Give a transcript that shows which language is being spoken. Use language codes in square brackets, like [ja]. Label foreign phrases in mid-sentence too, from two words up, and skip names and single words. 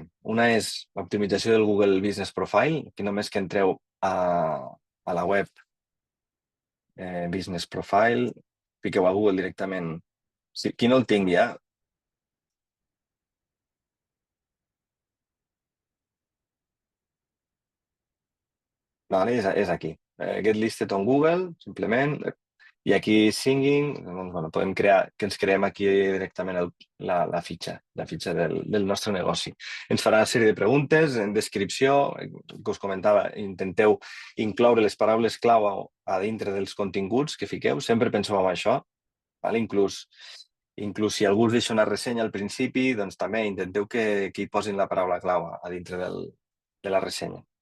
[ca] Una és l'optimització del Google Business Profile, que només que entreu a la web Business Profile, piqueu a Google directament. Qui no el tingui, és aquí. [en] Get listed on Google, [ca] simplement. I aquí Singing, podem crear, que ens creem aquí directament la fitxa del nostre negoci. Ens farà una sèrie de preguntes en descripció, que us comentava, intenteu incloure les paraules clau a dintre dels continguts que fiqueu, sempre penseu en això, inclús si algú us deixa una ressenya al principi, doncs també intenteu que hi posin la paraula clau a dintre de la ressenya.